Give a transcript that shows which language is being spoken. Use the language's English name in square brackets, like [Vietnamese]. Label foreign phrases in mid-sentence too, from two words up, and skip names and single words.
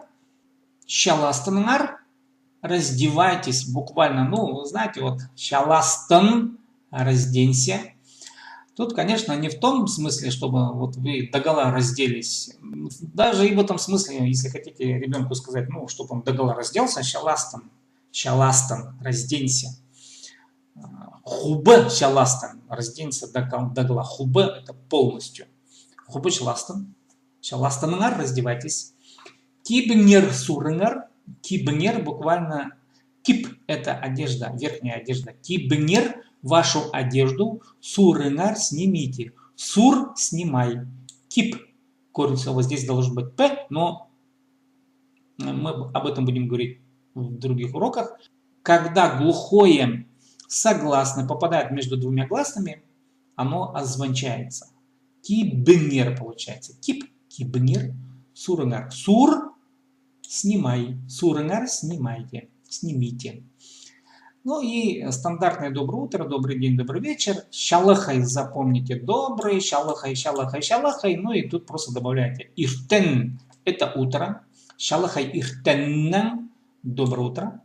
[Russian] Шаластанар. Раздевайтесь буквально. Ну, знаете, вот шаластан, разденься. Тут, конечно, не в том смысле, чтобы вот вы догола разделись. Даже и в этом смысле, если хотите ребенку сказать, ну, чтобы он догола разделся, [Khakas] шаластан, шаластан, [Russian] разденься. [Khakas] Хубе шаластан, [Russian] разденься догола. Хубе – это полностью. [Khakas] Хубе шаластан, шаластанар, раздевайтесь. Кибнер сурнер, кибнер буквально, кип – [Russian] это одежда, верхняя одежда. Кибнер – вашу одежду, сурынар снимите. Сур снимай. Кип. Корень слова здесь должен быть п, но мы об этом будем говорить в других уроках. Когда глухое согласное попадает между двумя гласными, оно озвончается. Кибнер получается. [Khakas] Кип, кибнер, сурынар. [Russian] Сур снимай. Сурынар снимайте. Снимите. Ну и стандартное доброе утро, добрый день, добрый вечер. [Khakas] Шалахай [Russian] запомните добрый, [Khakas] шалахай, шалахай, шалахай. [Russian] Ну и тут просто добавляете иртен – это утро. [Khakas] Шалахай иртеннен [Russian] – доброе утро.